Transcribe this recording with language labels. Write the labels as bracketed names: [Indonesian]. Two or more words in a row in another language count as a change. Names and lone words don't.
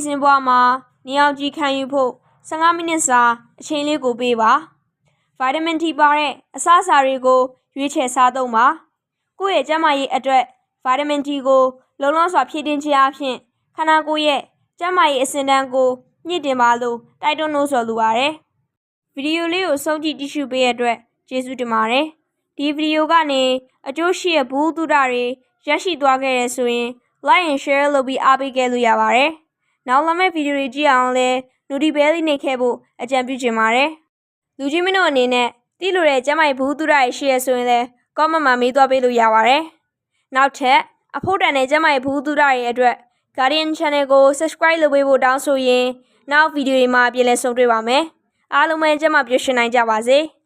[Burmese] စဉ်ဘဝမှာနေအောင်ကြီးခံယူဖို့15မိနစ်စာအချိန်လေးကိုပေးပါ။ဗိုက်တာမင် D ပါတဲ့အစားအစာတွေကိုရွေးချယ်စားသုံးပါ။ကိုယ့်ရဲ့ကျန်းမာရေးအတွက်ဗိုက်တာမင် D ကိုလုံလောက် စွာဖြည့်တင်းခြင်းအပြင်ခန္ဓာကိုယ်ရဲ့ကျန်းမာရေးအဆင့်အတန်းကိုမြင့်တင်ပါလို့တိုက်တွန်းလို့ဆိုလိုပါတယ်။ဗီဒီယိုလေးကိုဆုံးဖြတ်ကြည့် ရှုပေးတဲ့အတွက်ကျေးဇူးတင်ပါတယ်။ဒီဗီဒီယိုကနေအကျိုးရှိတဲ့ဘူးသုဒတွေရရှိသွားခဲ့တဲ့ ဆိုရင် [English] like and share [Burmese] လုပ်ပြီးအားပေးခဲ့လို့ရပါတယ်။နောက်လာမယ့်ဗီဒီယိုတွေကြည့်အောင်လဲ [English] notification bell [Burmese] လေးနှိပ်ခဲ့ဖို့အကြံပြုချင်ပါတယ်။လူကြီးမင်းတို့အနေနဲ့သိလို့တဲ့ကျမ်းမာရေးဘူးသုဒတွေရှိရဆိုရင်လဲ comment မှာမေးသွားပေးလို့ရပါတယ်။နောက်ထပ်အဖို့တန်တဲ့ကျမ်းမာရေးဘူးသုဒတွေအတွက် Guardian Channel ကို subscribe လုပ်ပေးဖို့တောင်းဆိုရင်နောက်ဗီဒီယိုတွေမှာပြန်လည်ဆုံတွေ့ပါမယ်။အားလုံးပဲကျမ်းမာပျော်ရွှင်နိုင်ကြပါစေ။